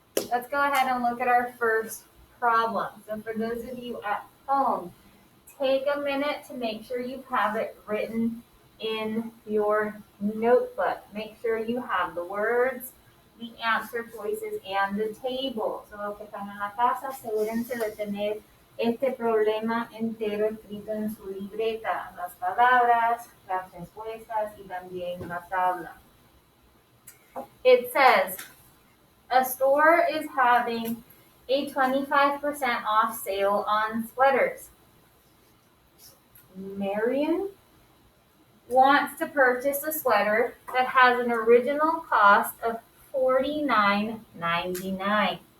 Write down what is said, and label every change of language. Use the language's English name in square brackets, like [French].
[English] Let's go ahead and look at our first problem. So for those of you at home, take a minute to make sure you have it written in your notebook. Make sure you have the words, the answer choices, and the table. So [Spanish] los que están en la casa, asegúrense de tener este problema entero escrito en su libreta. Las palabras, las respuestas, y también la tabla. [English] It says, a store is having a 25% off sale on sweaters. Marion wants to purchase a sweater that has an original cost of $49.99.